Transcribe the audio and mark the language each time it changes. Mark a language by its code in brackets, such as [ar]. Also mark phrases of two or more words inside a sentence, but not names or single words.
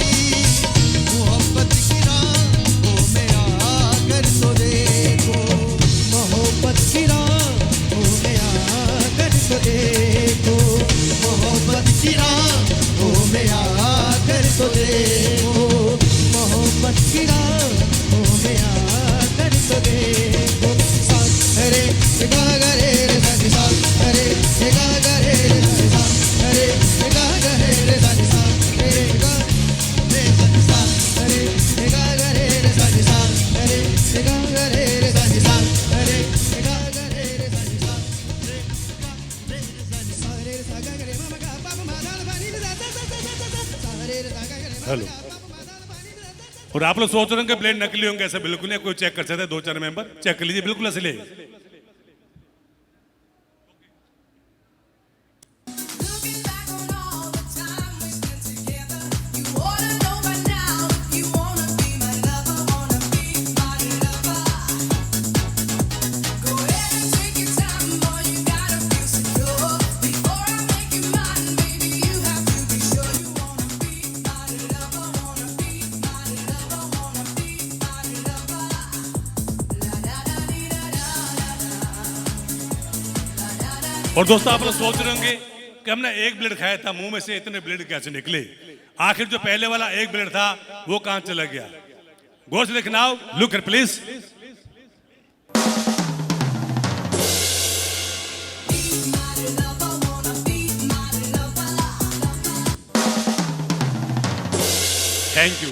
[hi] मोहब्बत की राहों में आकर तो देखो, मोहब्बत की राहों में आकर तो देखो, मोहब्बत की राहों में आकर तो देखो, मोहब्बत की राहों में आकर तो देखो। साथ रे गा गा रे रे सा नी सा, रे गा गा रे रे सा नी सा, रे गा गा रे रे सा नी सा, रे गा रे सा नी सा, रे गा गा रे रे सा नी सा, रे गा गा रे रे सा नी सा, रे गा गा रे रे सा नी सा, रे गा रे रे सा नी सा, रे सा गा गा रे मा गा पा मा दा दा नी दा दा दा दा रे रे सा गा गा रे मा हेलो। और आप लोग सोच रहे हैं कि ब्लेड नकली होंगे, ऐसा बिल्कुल नहीं। कोई चेक कर सकते हैं, 2-4 मेंबर चेक कर लीजिए, बिल्कुल असली है। [en] Looking back on all the time we spent together, you oughta know by now you wanna be my lover, wanna be my lover. Go ahead and take your time, boy, you gotta feel secure. Before I make you mine, baby, you have to be sure you wanna be my lover, wanna be my lover, wanna be my lover. La da da dee da da da da. [hi] और दोस्तों आप लोग सोच रहे होंगे कि हमने एक ब्लेड खाया था, मुंह में से इतने ब्लेड कैसे निकले। आखिर जो पहले वाला एक ब्लेड था वो कहां चला गया। गौर से देखना, [en] look here please. thank you.